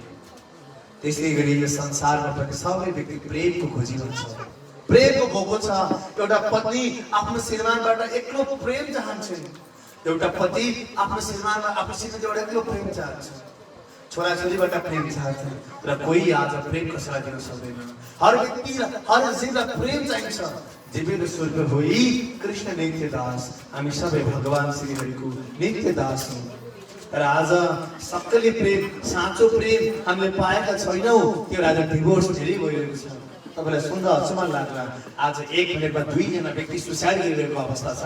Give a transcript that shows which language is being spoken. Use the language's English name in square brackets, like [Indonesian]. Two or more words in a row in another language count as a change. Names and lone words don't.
[Nepali] त्यसै गरी यो संसारमा पनि सबै व्यक्ति प्रेमको खोजी हुन्छ, प्रेमको भोको छ। एउटा पत्नी आफ्नो श्रीमानबाट एक्लो प्रेम चाहन्छन्, एउटा पति आफ्नो श्रीमानमा आफ्नो श्रीमतीबाट एक्लो प्रेम चाहन्छ, छोराछोरीबाट प्रेम चाहन्छ, र कोही आज प्रेम कसैलाई दिन सक्दैन। हर व्यक्ति हर जीवलाई प्रेम चाहिन्छ। [Bangla] জীবের স্বর্গ হই কৃষ্ণ নিত্য দাস, [Nepali] हामी सबै भगवान श्रीहरिको नित्य दास हौँ। तर आज सबैले प्रेम, साँचो प्रेम हामीले पाएका छैनौँ। त्यो आज डिभोर्स धेरै भइरहेको छ। तपाईँलाई सुन्दा अचम्म लाग्ला, आज 1 मिनटमा 2 जना व्यक्ति सुसाइड गरिरहेको अवस्था छ।